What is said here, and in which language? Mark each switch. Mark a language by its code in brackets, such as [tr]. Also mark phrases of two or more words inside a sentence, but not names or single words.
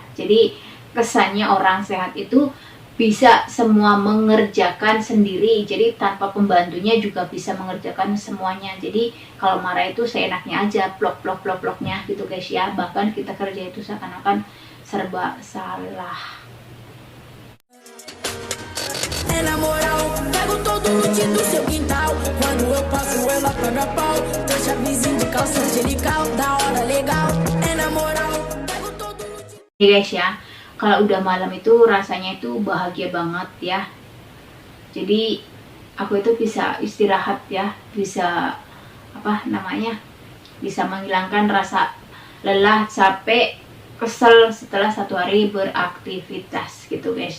[id] Jadi kesannya orang sehat itu bisa semua mengerjakan sendiri, jadi tanpa pembantunya juga bisa mengerjakan semuanya. Jadi kalau marah itu seenaknya aja, blok-blok-blok-bloknya gitu guys ya. Bahkan kita kerja itu seakan-akan serba salah. [pt] Na moral, pego todo loot do seu quintal. Quando eu passo, ela paga pau. Deixa vizinho de calça angelical, da hora legal. Na moral, pego todo loot. [id] Ya guys ya, kalau udah malam itu rasanya itu bahagia banget ya. Jadi aku itu bisa istirahat ya, bisa bisa menghilangkan rasa lelah, capek, kesel setelah satu hari beraktivitas gitu guys.